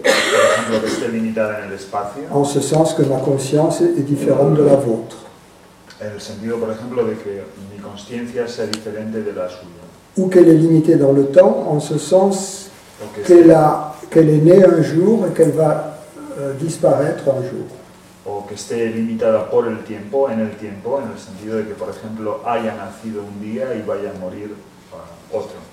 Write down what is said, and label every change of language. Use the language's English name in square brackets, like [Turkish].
[Spanish] Por ejemplo, que esté limitada en el espacio, [French] en ce sens que ma conscience est différente de la vôtre. [Spanish] en el sentido, por ejemplo, de que mi conciencia sea diferente de la suya. [French] Ou qu'elle est limitée dans le temps, en ce sens [Spanish] O que [French] qu'elle est née un jour et qu'elle va disparaître un jour. [Spanish] o que esté limitada por el tiempo, en el sentido de que, por ejemplo, haya nacido un día y vaya a morir otro.